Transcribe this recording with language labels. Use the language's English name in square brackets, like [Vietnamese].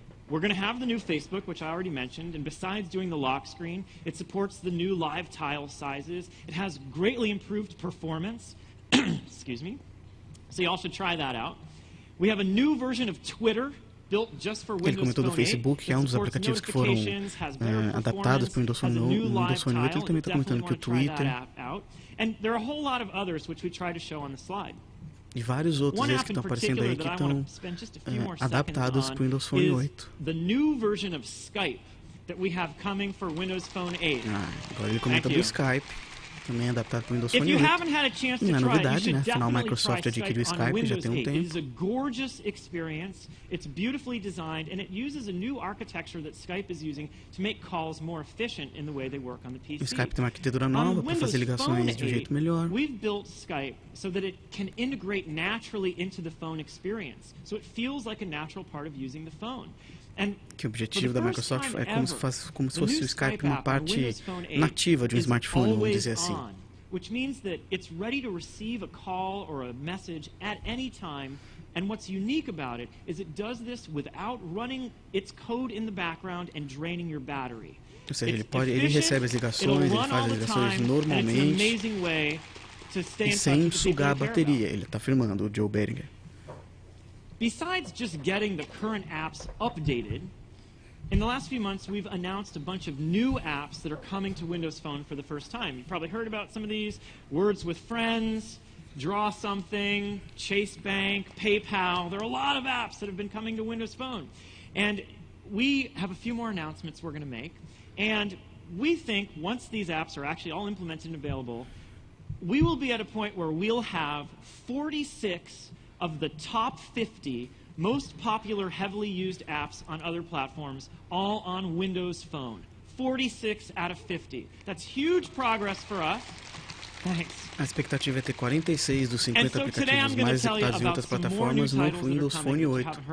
[English] We're going to have the new Facebook, which I already mentioned, and besides doing the lock screen, it supports the new live tile sizes. It has greatly improved performance. Excuse me. So you all should try that out. We have a new version of Twitter built just for Windows [Portuguese] Ele comentou do [English] Phone 8. [Portuguese] Facebook, que é um dos aplicativos que foram adaptados para o Windows Phone 8. Ele também está comentando que o Twitter [English] and there are a whole lot of others which we try to show on the slide. [Portuguese] E vários outros que estão aparecendo aí que estão adaptados para o Windows Phone 8. [English] The new version of Skype that we have coming for Windows Phone 8. [Portuguese] Agora ele comenta do Skype, também adaptado para o Windows Phone 8. Não é novidade, né? Afinal, a Microsoft adquiriu o Skype já tem um tempo. [English] It is a gorgeous experience. It's beautifully designed, and it uses a new architecture that Skype is using to make calls more efficient in the way they work on the PC. [Portuguese] O Skype tem uma arquitetura nova para fazer ligações de um jeito melhor. [English] We've built Skype so that it can integrate naturally into the phone experience, so it feels like a natural part of using the phone. [Portuguese] Que o objetivo da Microsoft é como se fosse o Skype uma parte nativa de um smartphone, vamos dizer assim. [English] Which means that it's ready to receive a call or a message at any time. And what's unique about it is it does this without running its code in the background and draining your battery. [Portuguese] Ou seja, ele recebe as ligações, ele faz as ligações normalmente e sem sugar a bateria. Ele está afirmando, o Joe Beringer. [English] Besides just getting the current apps updated, in the last few months, we've announced a bunch of new apps that are coming to Windows Phone for the first time. You've probably heard about some of these: Words with Friends, Draw Something, Chase Bank, PayPal. There are a lot of apps that have been coming to Windows Phone. And we have a few more announcements we're going to make. And we think once these apps are actually all implemented and available, we will be at a point where we'll have 46 of the top 50 most popular, heavily used apps on other platforms, all on Windows Phone. 46 out of 50. That's huge progress for us. Thanks. [Portuguese] A expectativa é ter 46 dos 50 aplicativos mais executados em outras plataformas no Windows Phone 8.